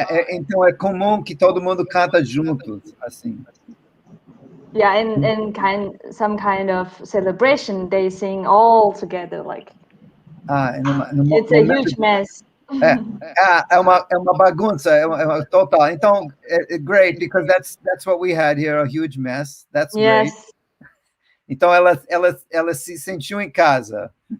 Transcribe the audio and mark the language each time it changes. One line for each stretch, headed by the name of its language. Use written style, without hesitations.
Portuguese: Então é comum que todo mundo canta juntos, assim.
English: Yeah, in some kind of celebration, they sing all together like. It's a huge mess.
Portuguese: É uma bagunça, total.
English: Então, great, because that's what we had here, a huge mess. That's great.
Portuguese: Então, ela se sentiu em casa.